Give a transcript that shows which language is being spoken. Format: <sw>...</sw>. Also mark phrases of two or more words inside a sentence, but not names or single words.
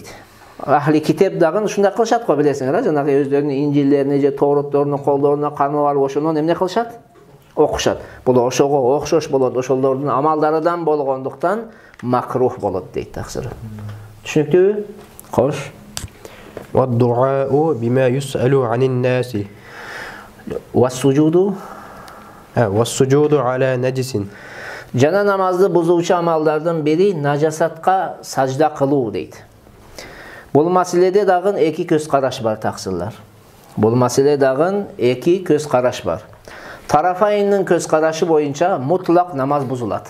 <ky>Ахли китеп дагы ушундай кылышат го, билесиңер, жанагы өздөрүнүн инжилдерине же Тооротторунун колдоруна кармап алып ошондон эмне кылышат? Окушат. Бул ошого окшош болот, ошолордун амалдарыдан болгондуктан макрух болот дейт таксыры. Түшүнүктүүбү? Кош.</ky> <ar>والدعاء بما يسأل من الناس. والسجود? والسجود على نجس.</ar> <ky>Жана намазды бузуучу амалдардын бири нажасатка сажда кылуу дейт. Бул маселеде дагы эки көз караш бар таксырлар. Бул маселеде дагы эки көз караш бар. Тарафайнын көз карашы боюнча мутлак намаз бузулат.</ky>